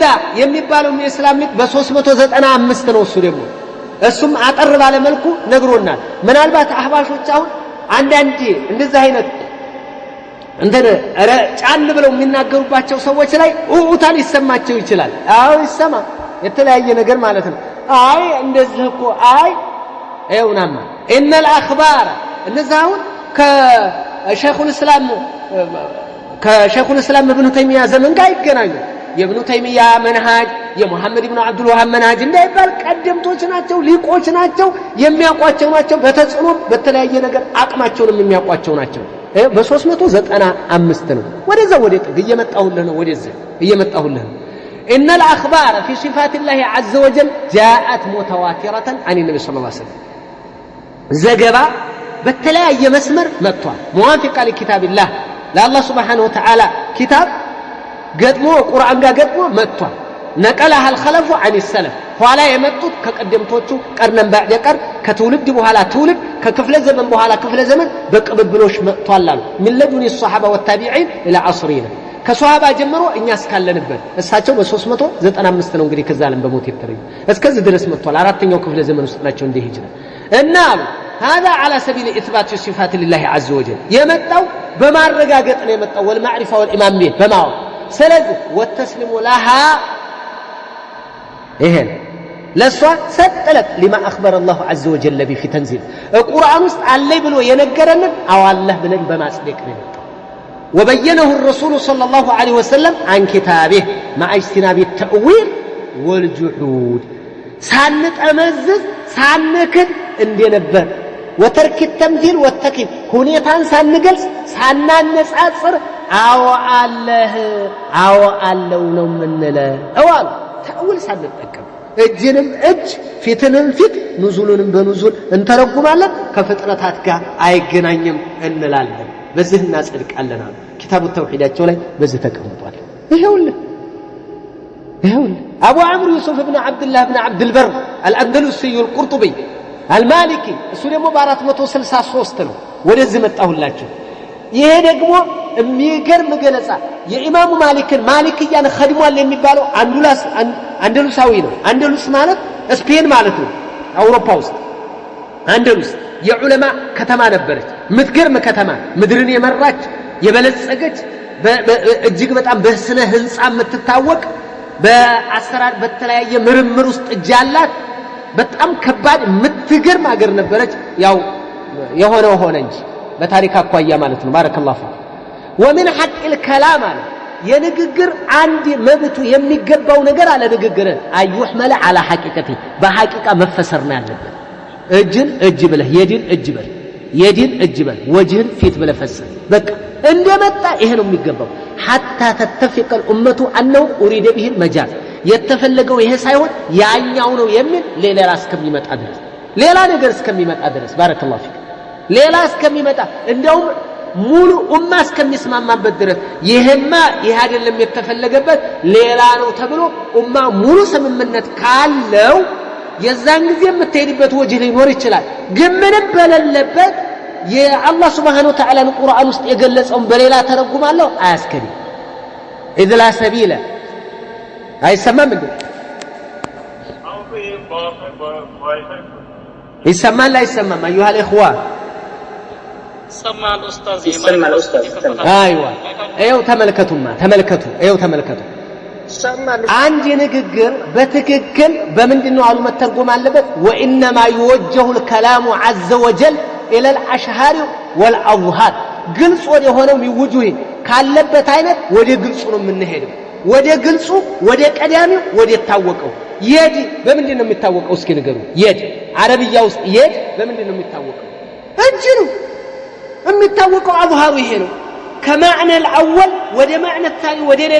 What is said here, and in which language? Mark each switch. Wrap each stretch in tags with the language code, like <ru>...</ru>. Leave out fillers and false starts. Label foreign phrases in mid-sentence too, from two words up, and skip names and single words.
<am>የሚባለው የእስላም ሊቅ በ395 ነው እሱ ደግሞ እሱም አጠር ባለ መልኩ ነግሮናል ምናልባት አህባሾች አሁን አንዳንዴ እንደዚህ አይነት እንደነ ጫን ብለው የሚናገሩባቸው ሰዎች ላይ ኡኡታን ይሰማቸው ይችላል አው ይሰማ የተለያየ ነገር ማለት ነው አይ እንደዚህ እኮ አይ አይውናማ</am> <ar>ان الاخبار</ar> <am>እነዛውን ከሸይኹል እስላም ابن تيميه ዘመን ጋር ይገናኙ የኢብኑ ተይሚያ መንሃጅ የሙሐመድ ኢብኑ አብዱል ወሃብ መንሃጅ እንዳይባል ቀደምቶች ናቸው ሊቆች ናቸው የሚያቋቸው ናቸው በተጽኖ በተለያየ ነገር አቅማቸውን የሚያቋቸው ናቸው በ395 ነው ወደዛ ወደ ጥግ እየመጣሁልህ ነው ወደዛ እየመጣሁልህ ነው</am> <ar>ان الاخبار في صفات الله عز وجل جاءت متواتره عن النبي صلى الله عليه وسلم</ar> <am>ዘገባ በተለያየ መስመር መጥቷል</am> <ar>موافقه لكتاب الله لله سبحانه وتعالى كتاب</ar> <am>ገጥሞ ቁርአን ጋር ገጥሞ መጥቷል</am> <ar>نقلها الخلف عن السلف</ar> <am>ኋላ የመጡት ከቀደምቶቹ ቀርነን ባዕድ ቀር ከትውልድ በኋላ ትውልድ ከክፍለ ዘመን በኋላ ክፍለ ዘመን በቅብብሎሽ መጥቷል አሉ</am> <ar>من لدن الصحابه والتابعين الى عصرنا</ar> <am>ከሷሃባ ጀምሮ እኛ እስካለንበት እሳቸው በ395 ነው እንግዲህ ከዛለም በሞት የተረዩ እስከዚህ ድረስ መጥቷል አራተኛው ክፍለ ዘመን ውስጥ ናቸው እንደ ሂጅራ እና</am> <ar>هذا على سبيل اثبات صفات لله عز وجل</ar> <am>የመጣው በማረጋገጥ ነው የመጣው</am> <ar>والمعرفه والايمان به</ar> <am>በማው ስለዚህ</am> <ar>والتسليم لها</ar> <am>ይሄን ለሷ ሰጠለት</am> <ar>لما اخبر الله عز وجل به في تنزيل القران</ar> <am>ውስጥ አለ ብሎ የነገረንን አው አላህ ብለን በማጽደቅ ነው</am> <ar>وبينه الرسول صلى الله عليه وسلم عن كتابه مع اجتناب التأويل والجحود</ar> <am>ሳንጠመዝዝ ሳንክድ እንደነበር</am> <ar>وترك التمثيل والتكييف</ar> <am>ሁኔታን ሳንገልጽ ሳናነጻጽር አው አለህ አው አለው ነው ምንለው አው ተأويل ሳንጠቀም እጅንም እጅ ፊትንም ፊት ኑዙልንም በኑዙል እንተረጉማለን ከፍጥረታት ጋር አይገናኝም እንላለን በዚህ እናጽድቃለን አሉ ኪታቡ ተውሂዳቸው ላይ በዚህ ተቀምጧል ይሄውልህ ابو عمرو يوسف بن عبد الله بن عبد البر الاندلسي القرطبي المالكي እሱ ደግሞ በ463 ነው ወደዚህ መጣሁላችሁ ይሄ ደግሞ የሚገርም ገለጻ የኢማሙ ማሊክን ማሊክያን ኸድሟል የሚባለው አንደሉሳዊ ነው አንደሉስ ማለት ስፔን ማለት ነው አውሮፓ ውስጥ አንደሉስ የዑለማ ከተማ ነበረች ምትገርም ከተማ ምድርን የመራች የበለጸገች እጅግ በጣም በስነ ህንጻ የምትታወቅ በአሰራር በተለያየ ምርምር ውስጥ እጃላት በጣም ከባድ ምትገርም ሀገር ነበረች ያው የሆነው ሆነ እንጂ በታሪክ አቋያ ማለት ነው</am> <ar>بارك الله فيك ومن حق الكلام</ar> <am>አለ የንግግር አንድ መብቱ የሚገባው ነገር አለ ንግግር</am> <ar>يحمل على حقيقته</ar> <am>በሐቂቃ መፈሰር ነው ያለበት እጅን እጅ ብለህ የዲን እጅ በል የዲን እጅ በል ወጅህን ፊት ብለህ ፈሰር በቃ እንደመጣ ይሄ ነው የሚገባው</am> <ar>حتى تتفق الامه انه اريد به المجاز</ar> <am>የተፈለገው ይሄ ሳይሆን ያኛው ነው የሚል ሌላ እስከሚመጣ ድረስ ሌላ ነገር እስከሚመጣ ድረስ</am> <ar>بارك الله فيك</ar> <am>ሌላ እስከሚመጣ እንደውም ሙሉ ኡማ እስከሚስማማበት ድረስ ይሄማ ይሄ አይደለም የተፈለገበት ሌላ ነው ተብሎ ኡማ ሙሉ ስምምነት ካለው የዛን ጊዜ የምትሄድበት ወጅህ ሊኖር ይችላል ግን ምንም በሌለበት የአላህ</am> <ar>سبحانه وتعالى</ar> <am>ቁርአን ውስጥ የገለጸውን በሌላ ተረጉማለሁ አያስከዲ</am> <ar>اذ لا سبيل</ar> <am>አይሰማም እንዴ ይሰማል አይሰማም</am> <ar>أيها الإخوة سمع الأستاذ أيوة أيوة تملكتوا</ar> <am>አንድ ንግግር በትክክል በመንድነው አሉ መተርጎም አለበት</am> <ar>وانما يوجه الكلام عز وجل الى الاشهار والاظهار</ar> <am>ግልጽ ወደ ሆነው ሚውጁህ ካለበት አይነት ወደ ግልጹ ነው የምንሄደው ወደ ግልጹ ወደ ቀዳሚው ወደ ታወቀው የድ በመንድነው የሚታወቀው እስኪ ንገሩ የድ አረብያ ውስጥ የድ በመንድነው የሚታወቀው እጅ ነው የሚታወቀው አظهሩ ይሄ ነው ከማዕና</am> <ar>الأول</ar> <am>ወደ</am> <ar>معنى الثاني</ar> <am>ወደ ሌላ</am>